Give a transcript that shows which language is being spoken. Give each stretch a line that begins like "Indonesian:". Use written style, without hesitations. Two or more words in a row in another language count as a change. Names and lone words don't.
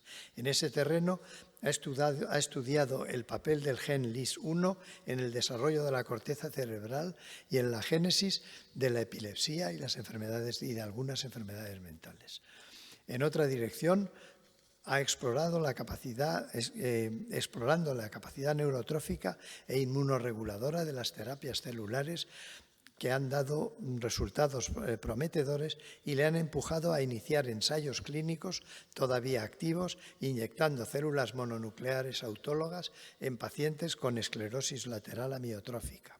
Spanish: En ese terreno ha estudiado el papel del gen LIS1 en el desarrollo de la corteza cerebral y en la génesis de la epilepsia y de algunas enfermedades mentales. En otra dirección, ha explorando la capacidad neurotrófica e inmunorreguladora de las terapias celulares que han dado resultados prometedores y le han empujado a iniciar ensayos clínicos todavía activos, inyectando células mononucleares autólogas en pacientes con esclerosis lateral amiotrófica.